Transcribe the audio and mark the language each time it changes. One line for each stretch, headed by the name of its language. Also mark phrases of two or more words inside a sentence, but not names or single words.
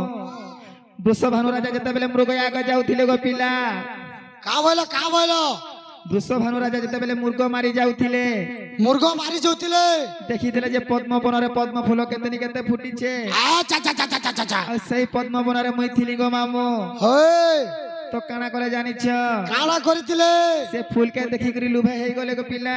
Odia: ବୃଷଭାନୁ ରାଜା ଯେତେ ବେଳେ ମୃଗୟା ଆଗେ ଯାଉଥିଲେ ଗୋ ପିଲା କା ବୋଲୋ ବୃଷଭାନୁ ରାଜା ଯେତେବେଳେ ମୃଗ ମାରି ଯାଉଥିଲେ ମୁର୍ଗ ମାରି ଯାଉଥିଲେ ଦେଖିଥିଲେ ଯେ ପଦ୍ମବନରେ ପଦ୍ମ ଫୁଲ କେତେ କେତେ ଫୁଟିଛେ ଆଚ୍ଛା ଆଚ୍ଛା ଆଚ୍ଛା ଆଚ୍ଛା ଆଚ୍ଛା ଆଉ ସେଇ ପଦ୍ମବନରେ ମୁଇଁ ଥିଲି ଗো ମାମୁ ହଏ ତ କାଣା କଲେ ଜାଣିଛ କାଣା କରିଥିଲେ ସେ ଫୁଲ କେ ଦେଖିକରି ଲୁଭେ ହେଇଗଲେ ଗো ପିଲା